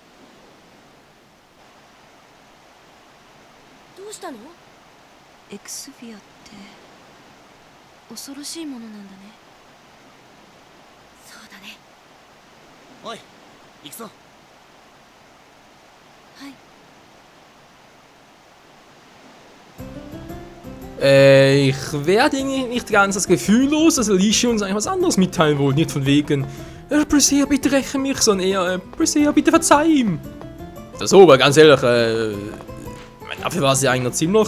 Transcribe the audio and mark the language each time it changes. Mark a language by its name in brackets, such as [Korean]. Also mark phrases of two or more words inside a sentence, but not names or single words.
[Japanese] どうしたの？エクスフィアって恐ろしいものなんだね。そうだね。おい行くぞ。はい。 [German] Ich werde irgendwie nicht ganz das Gefühl los, dass Alicia uns eigentlich was anderes mitteilen wollte. Nicht von wegen, Priscilla, bitte räche mich, sondern eher, Priscilla, bitte verzeih ihm. Das aber ganz ehrlich, dafür war sie eigentlich noch ziemlich.